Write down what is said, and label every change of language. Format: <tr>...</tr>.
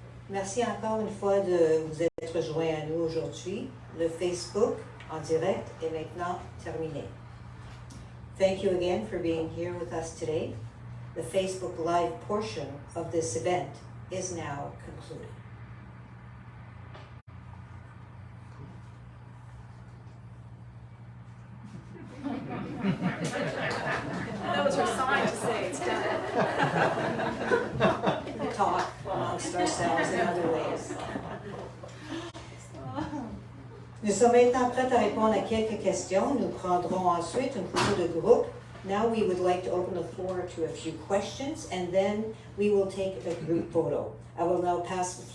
<fr>Merci encore une fois de vous être joints à nous aujourd'hui. Le Facebook en direct est maintenant terminé.</fr> <en>Thank you again for being here with us today. The Facebook Live portion of this event is now concluded. That was her sign to say it's done. We talk amongst ourselves in other ways.</en> <fr>Nous sommes maintenant prêts à répondre à quelques questions. Nous prendrons ensuite une photo de groupe.</fr> <en>Now we would like to open the floor to a few questions, and then we will take a group photo. I will now pass the floor</en>